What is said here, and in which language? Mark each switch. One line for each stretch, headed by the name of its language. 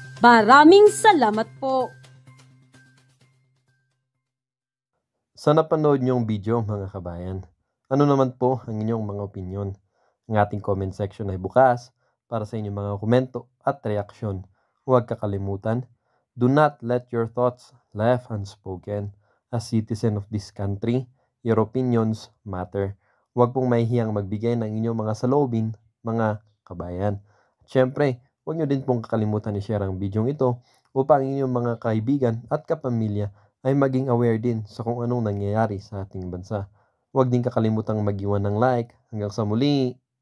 Filipino: Maraming salamat po! Sa napanood niyong video mga kabayan, ano naman po ang inyong mga opinyon? Ang ating comment section ay bukas para sa inyong mga komento at reaksyon. Huwag kakalimutan,
English: do not let your thoughts left unspoken. As citizen of this country, your opinions matter.
Filipino: Huwag pong mahihiyang magbigay ng inyong mga saloobin, mga kabayan. At syempre, huwag nyo din pong kakalimutan i-share ang video ito upang inyong mga kaibigan at kapamilya ay maging aware din sa kung anong nangyayari sa ating bansa. Huwag din kakalimutang mag-iwan ng like. Hanggang sa muli!